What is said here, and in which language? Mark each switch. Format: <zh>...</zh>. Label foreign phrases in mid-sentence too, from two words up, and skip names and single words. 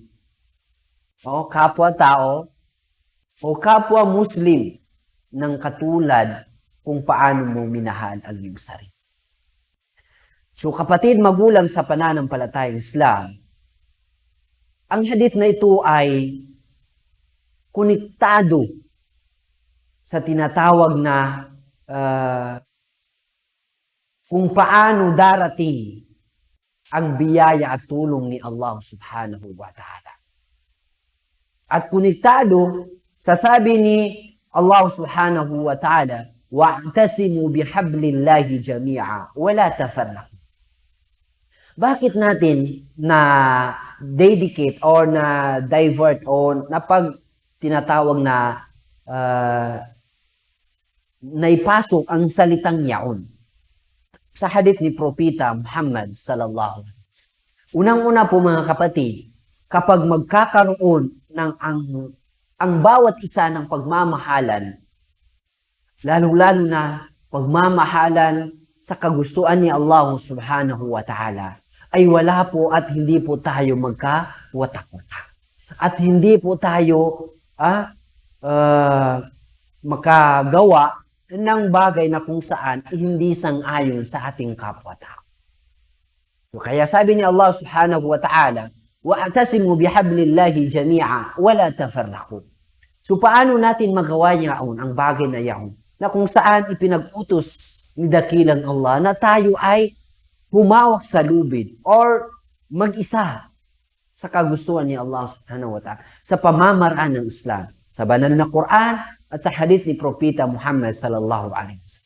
<tl>O kapwa tao o kapwa Muslim ng katulad kung paano mo minahal ang iyong sarili. So kapatid, magulang sa pananampalatayang Islam, ang hadith na ito ay konektado sa tinatawag na kung paano darating ang biyaya at tulong ni</tl> <ar>الله سبحانه وتعالى.</ar> <tl>At konektado sa sabi ni</tl> <ar>الله سبحانه وتعالى, واعتصموا بحبل الله جميعا ولا تفرقوا.</ar> <tl>Bakit natin na dedicate or na divert o tinatawag na naipasok ang salitang yaon sa hadith ni Propeta Muhammad</tl> <ar>صلى الله عليه وسلم?</ar> <tl>Unang-una po mga kapatid, kapag magkakaroon ng ang bawat isa ng pagmamahalan, lalong-lalo na pagmamahalan sa kagustuhan ni</tl> <ar>الله سبحانه وتعالى,</ar> <tl>ay wala po at hindi po tayo magkawatak-watak. At hindi po tayo makagawa ng bagay na kung saan hindi sang-ayon sa ating kapwa-tao. So, kaya sabi ni</tl> <ar>الله سبحانه وتعالى, واعتصموا بحبل الله جميعا ولا تفرقوا.</ar> <tl>So, paano natin magawa yaon ang bagay na yaon na kung saan ipinag-utos ni dakilang Allah na tayo ay humawak sa lubid or mag-isa sa kagustuhan ni</tl> <ar>الله سبحانه وتعالى</ar> <tl>sa pamamaraan ng Islam, sa banal na Quran at sa hadith ni Propeta Muhammad</tl> <ar>صلى الله عليه وسلم.</ar>